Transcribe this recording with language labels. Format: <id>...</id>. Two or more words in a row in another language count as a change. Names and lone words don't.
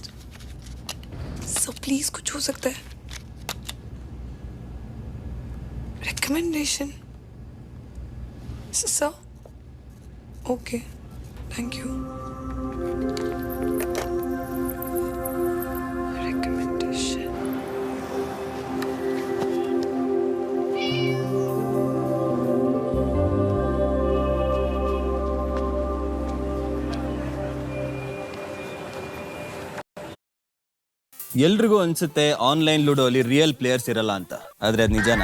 <en>so please</en> <hi>कुछ हो सकता है। रिकमेंडेशन।</hi> <en>sir, okay, thank you. रिकमेंडेशन।</en> <kn>ಎಲ್ರಿಗೂ ಅನ್ಸುತ್ತೆ</kn> <en>online Ludo</en> <kn>ಅಲ್ಲಿ</kn> <en>real players</en> <kn>ಇರಲ್ಲ ಅಂತ, ಆದ್ರೆ ಅದು ನಿಜನಾ?</kn>